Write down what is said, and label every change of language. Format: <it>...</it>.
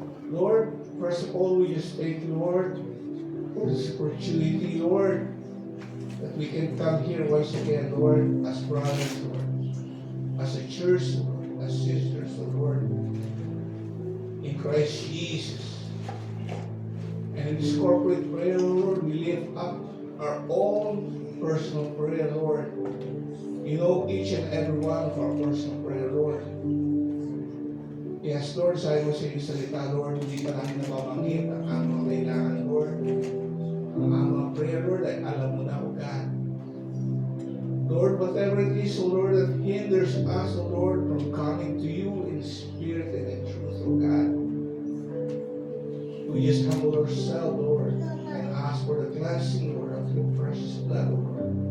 <en>Lord, first of all, we just thank you, Lord, for this opportunity, Lord, that we can come here once again, Lord, as brothers, Lord, as a church, Lord, as sisters, Lord, in Christ Jesus. And in this corporate prayer, Lord, we lift up our own personal prayer, Lord. You know each and every one of our personal prayer, Lord.</en> <tl>Yes, Lord, sabi mo sa iyong salita, Lord, hindi pa namin nababanggit ang aming kailangan, Lord. Ang aming prayer, Lord, ay alam mo na, O God.</tl> <en>Lord, whatever it is, O Lord, that hinders us, O Lord, from coming to you in spirit and in truth, O God. We just humble ourselves, Lord, and ask for the cleansing, Lord, of your precious blood, O Lord.</en>